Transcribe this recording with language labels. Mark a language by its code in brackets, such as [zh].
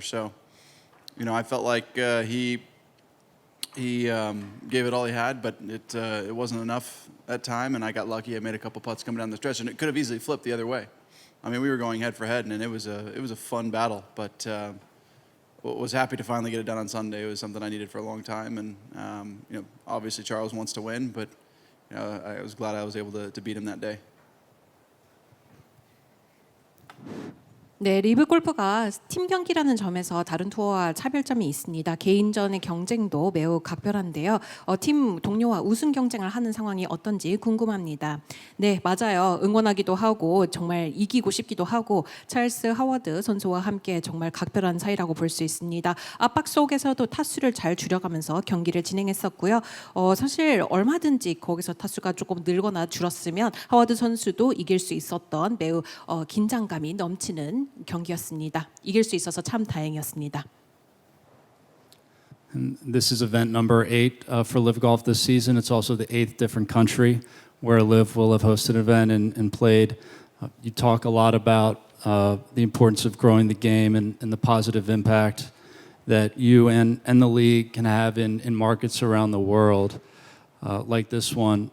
[en] So, I felt like he gave it all he had, but it wasn't enough at time, and I got lucky. I made a couple putts coming down the stretch, and it could have easily flipped the other way. I mean, we were going head for head, and it was a fun battle, but was happy to finally get it done on Sunday. It was something I needed for a long time, and obviously Charles wants to win, but I was glad I was able to beat him that day. [ko] 네, 리브 골프가 팀 경기라는 점에서 다른 투어와 차별점이 있습니다. 개인전의 경쟁도 매우 각별한데요. 팀 동료와 우승 경쟁을 하는 상황이 어떤지 궁금합니다. 네, 맞아요. 응원하기도 하고 정말 이기고 싶기도 하고 찰스 하워드 선수와 함께 정말 각별한 사이라고 볼 수 있습니다. 압박 속에서도 타수를 잘 줄여가면서 경기를 진행했었고요. 사실 얼마든지 거기서 타수가 조금 늘거나 줄었으면 하워드 선수도 이길 수 있었던 매우 긴장감이 넘치는 경기였습니다. 이길 수 있어서 참 다행이었습니다. [en] And this is event number 8 for LIV Golf this season. It's also the 8th different country where LIV will have hosted an event and played. You talk a lot about the importance of growing the game and the positive impact that you and the league can have in markets around the world like this one.